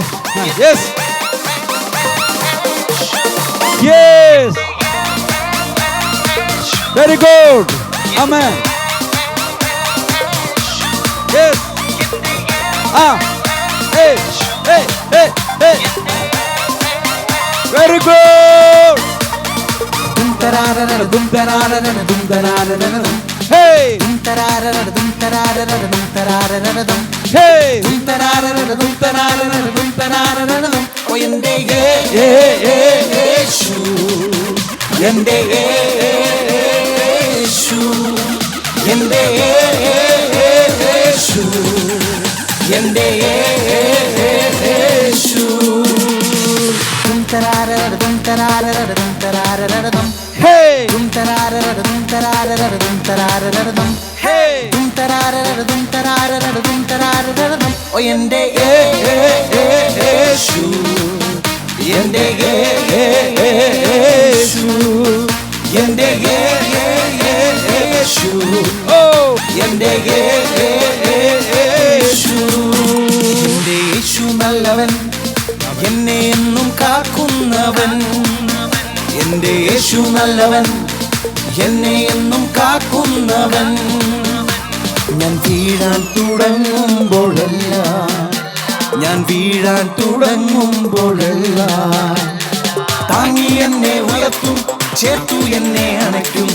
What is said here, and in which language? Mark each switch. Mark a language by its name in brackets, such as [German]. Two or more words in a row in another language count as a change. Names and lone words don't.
[English] Yes yes, very good. Amen. Yes. Very good. Hey! Dum tararara dum tararara dum tararara dum. Hey! Dum tararara dum tararara dum tararara dum. [Malayalam] ഓ എന്റെ യേശു, എന്റെ യേശു, എന്റെ യേശു, എന്റെ യേശു. Dum tararara dum tararara dum tararara dum. Hey! Dum tararara dum tararara dum tararara dum. Hey! Dum tararara dum tararara dum tararara dum. ഓ എന്റെ യേശു, എന്റെ യേശു, എന്റെ യേശു, ഓ എന്റെ യേശു. എന്റെ യേശു നല്ലവൻ, എന്നെ എന്നും കാക്കുന്നവൻ. എന്റെ യേശു നല്ലവൻ, എന്നെ എന്നും കാക്കുന്നവൻ. ഞാൻ വീഴാൻ തുടങ്ങുമ്പോഴെല്ലാം, ഞാൻ വീഴാൻ തുടങ്ങുമ്പോഴെല്ലാം താങ്ങി എന്നെ ഉയർത്തും, ചേർത്തു എന്നെ അണയ്ക്കും.